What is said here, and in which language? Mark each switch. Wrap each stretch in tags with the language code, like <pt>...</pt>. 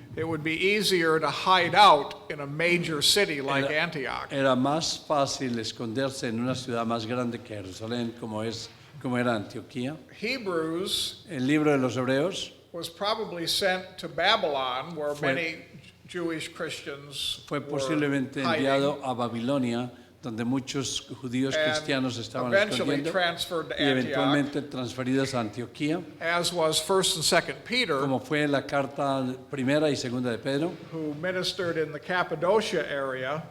<en>it would be easier to hide out in a major city like Antioch.</en> <es>Era más fácil esconderse en una ciudad más grande que Jerusalén, como era Antioquía.</es> <en>Hebrews</en> <es>El libro de los Hebreos</es> <en>was probably sent to Babylon, where</en> <es>Fue-</es> <en>many Jewish Christians</en> <es>fue</es> <en>were</en> <es>posiblemente</es> <en>hiding,</en> <es>enviado a Babilonia, donde muchos judíos</es> <en>and</en> <es>cristianos estaban</es> <en>eventually</en> <es>escondiendo,</es> <en>transferred to</en> <es>y</es> <en>Antioch,</en> <es>eventualmente transferidos a Antioquía,</es> <en>as was 1st and 2nd Peter,</en> <es>como fue la carta primera y segunda de Pedro,</es> <en>who ministered in the Cappadocia area,</en>